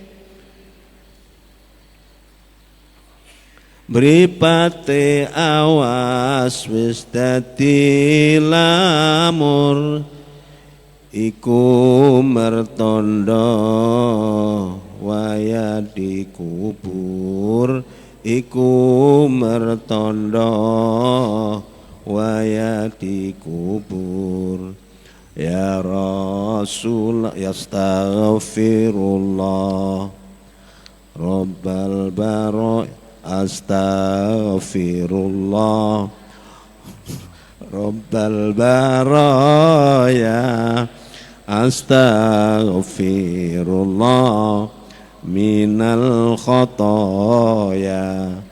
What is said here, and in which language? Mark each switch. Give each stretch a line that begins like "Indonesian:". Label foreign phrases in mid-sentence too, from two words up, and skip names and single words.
Javanese: Mripate awas wis dadi lamur, iku mertanda waya dikubur. Iku mertanda waya dikubur.
Arabic: يا رسول يستغفر الله رب البرا. أستغفر الله رب البرايا. أستغفر الله من الخطايا.